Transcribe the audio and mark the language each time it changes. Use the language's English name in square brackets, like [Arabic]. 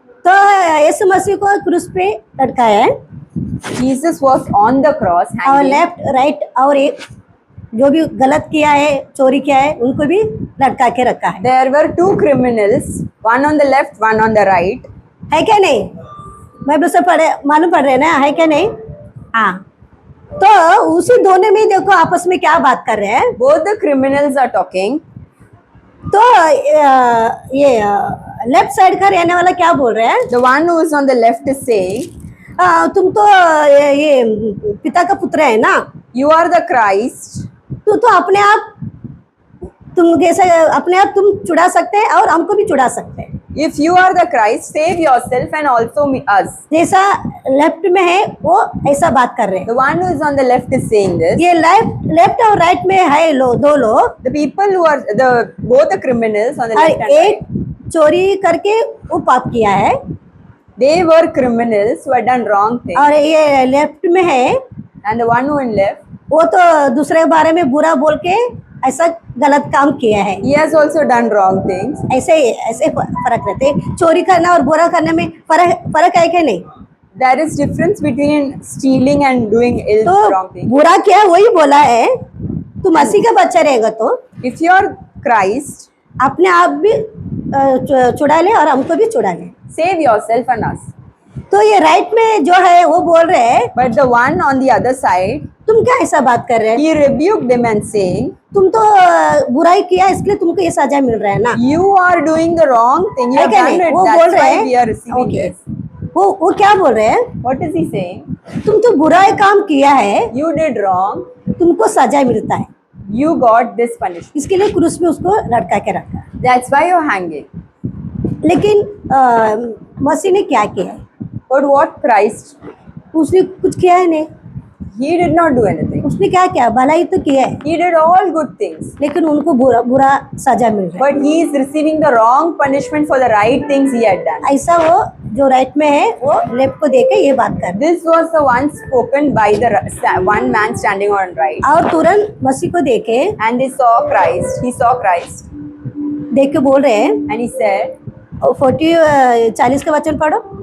[Hindi] तो यीशु मसीह को क्रूस पे लटकाया है [English] Jesus was on the cross [Hindi] और [English] hanging. [Hindi] लेफ्ट राइट और एक जो भी गलत किया है, चोरी किया है, उनको भी लटका के रखा है। [English] There were two criminals, one on the left, one on the right. [Hindi] है क्या नहीं? बाइबल से पढ़े मालूम पड़ रहे ना, है क्या नहीं? हाँ, तो उसी दोनों में देखो आपस में क्या बात कर रहे हैं। [English] Both the criminals are talking. [Hindi] तो ये लेफ्ट साइड का रहने वाला क्या बोल रहे हैं? [English] The one who is on the left is saying, [Hindi] तुम तो ये पिता का पुत्र है ना, [English] "You are the Christ. [Hindi] तो अपने आप तुम कैसे अपने आप तुम चुड़ा सकते हैं और हमको भी चुड़ा सकते हैं। [English] If you are the Christ, save yourself and also us." [Hindi] जैसा लेफ्ट में है वो ऐसा बात कर रहे हैं। [English] The one who is on the left is saying this. [Hindi] ये लेफ्ट और राइट में है दो लोग, [English] The people who are both the criminals on the [Hindi] और [English] left and [Hindi] एक [English] right, [Hindi] चोरी करके वो पाप किया है [English] they were criminals who had done wrong things. [Hindi] और ये लेफ्ट में है [English] And the one who in left, [Hindi] वो तो दूसरे के बारे में बुरा बोल के ऐसा गलत काम किया है। [English] he has also done wrong things. [Hindi] ऐसे फर्क रहते हैं। चोरी करना और बुरा करने में फर्क है क्या नहीं? [English] There is difference between stealing and doing ill [Hindi] तो [English] wrong things. [Hindi] बुरा क्या है वही बोला है। तू मसीह का बच्चा रहेगा तो [English] If you are Christ, [Hindi] अपने आप भी चुड़ा ले और हमको भी चुड़ा ले। [English] save yourself and us. [Hindi] तो ये राइट में जो है वो बोल रहे हैं, [English] But the one on the other side, [Hindi] तुम क्या ऐसा बात कर रहे हैं? [English] he rebuked them and saying, [Hindi] तुम तो बुराई किया इसलिए तुमको ये सजा मिल रहा है ना। [English] "You are doing the wrong thing. You [Hindi] है [English] have [Hindi] क्या [English] done [Hindi] नहीं? [English] it. [Hindi] वो बोल [English] That's [Hindi] रहे [English] why we are [Hindi] हैं [English] receiving okay, this." [Hindi] वो क्या बोल रहे हैं? [English] What is he saying? [Hindi] तुम तो बुराई काम किया है, [English] You did wrong. [Hindi] तुमको सजा मिलता है, [English] You got this punishment. [Hindi] इसके लिए क्रूस में उसको लटका के रखा। [English] That's why you're hanging. [Hindi] लेकिन मसीह ने क्या किया है? [English] But what Christ? [Hindi] उसने कुछ किया है नहीं, [English] He did not do anything. [Hindi] उसने क्या किया, भलाई तो किया है, [English] He did all good things. [Hindi] लेकिन उनको बुरा बुरा सजा मिल रहा [English] But he is receiving the wrong punishment for the right things he had done. [Hindi] है। ऐसा वो जो राइट में है वो लेफ्ट को देके ये बात कर रहा [English] This was the one spoken by the one man standing on right. [Hindi] है। और तुरंत मसीह को देखे [English] And they saw Christ. He saw Christ. [Hindi] देख के बोल रहे हैं, [English] And he said, [Hindi] 40 का वचन पढ़ो।